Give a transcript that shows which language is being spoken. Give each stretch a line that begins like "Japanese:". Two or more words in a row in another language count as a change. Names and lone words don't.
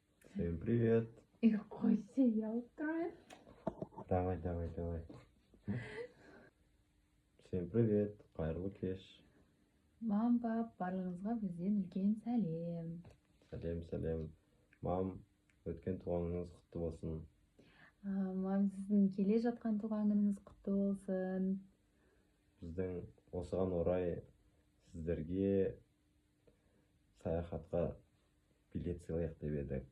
Russian: Всем привет.
Kazakh: Қойшы, ұялып тұрмын.
Russian: Давай. Всем привет.
Kazakh: Қайырлы кеш. Мам, пап, барлығыңызға бізден үлкен сәлем. Сәлем. Мам, өткен туғаныңыз құтты болсын. Мам, сіздің келе жатқан туған күніңіз құтты болсын. Біздің осыған орай сіздерге саяхатқа билет сыйлайық деп едік.